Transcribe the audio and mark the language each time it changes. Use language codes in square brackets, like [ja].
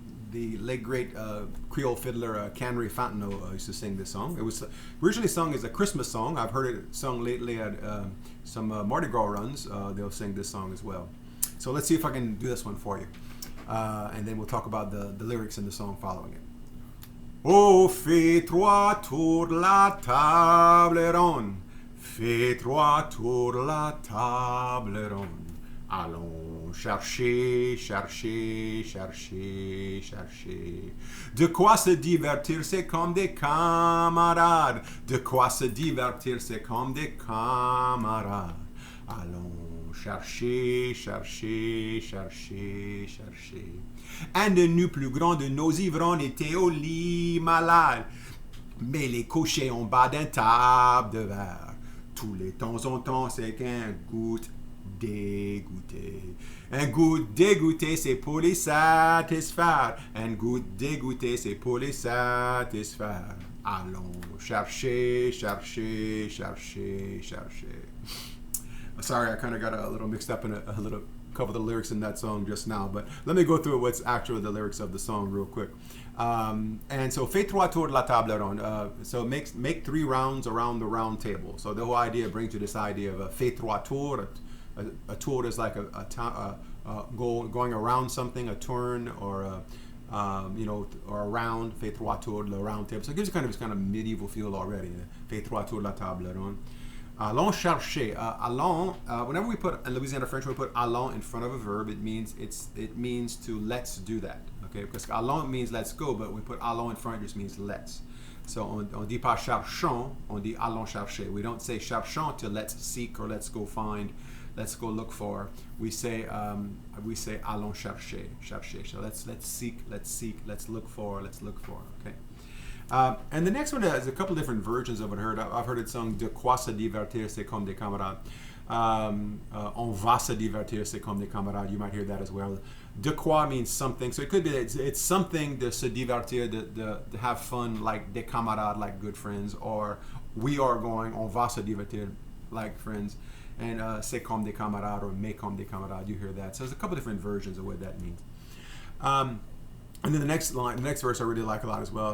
[en] The late great Creole fiddler Canry Fontenot used to sing this song. It was originally sung as a Christmas song. I've heard it sung lately at some Mardi Gras runs. They'll sing this song as well. So let's see if I can do this one for you. And then we'll talk about the lyrics in the song following it. [fr] Oh, fais trois tours la table ronde. Fais trois tours la table ronde. Allons chercher, chercher, chercher, chercher. De quoi se divertir, c'est comme des camarades. De quoi se divertir, c'est comme des camarades. Allons chercher, chercher, chercher, chercher. Un de nous plus grands de nos ivrognes était au lit malade. Mais les couchait en bas d'un table de verre. Tous les temps en temps, c'est qu'un goutte dégoûté. Un goût dégoûté, c'est pour les satisfaire. Un goût dégoûté, c'est pour les satisfaire. Allons chercher, chercher, chercher, chercher. [en] Sorry, I kind of got a little mixed up in a little couple of the lyrics in that song just now, but let me go through what's actually the lyrics of the song real quick. And so, [fr] fais trois tours de la table ronde. [en] So make 3 rounds around the round table. So the whole idea brings you this idea of [fr] fais trois tours. [en] A tour is like going around something, a turn, or or a round. [fr] Fais trois tours, [en] the round table. So it gives you kind of this kind of medieval feel already. [fr] Fais trois tours de la table ronde. Allons chercher. Allons. [en] Whenever we put in Louisiana French, we put allons in front of a verb. It means to let's do that. Okay, because allons means let's go, but we put allons in front, it just means let's. [fr] So on dit pas cherchons, on dit allons chercher. [en] We don't say cherchons to let's seek or let's go find, let's go look for. We say [fr] allons chercher, chercher. [en] So let's seek, let's look for. Okay. And the next one has a couple different versions of it. I've heard it sung [fr] de quoi se divertir, c'est comme des camarades. On va se divertir, c'est comme des camarades. [en] You might hear that as well. De quoi means something, so it could be it's something to se divertir, to have fun, like des camarades, like good friends, or we are going, [fr] on va se divertir, [en] like friends, and [fr] c'est comme des camarades [en] or [fr] mais comme des camarades. [en] You hear that. So there's a couple different versions of what that means. And then the next verse I really like a lot as well.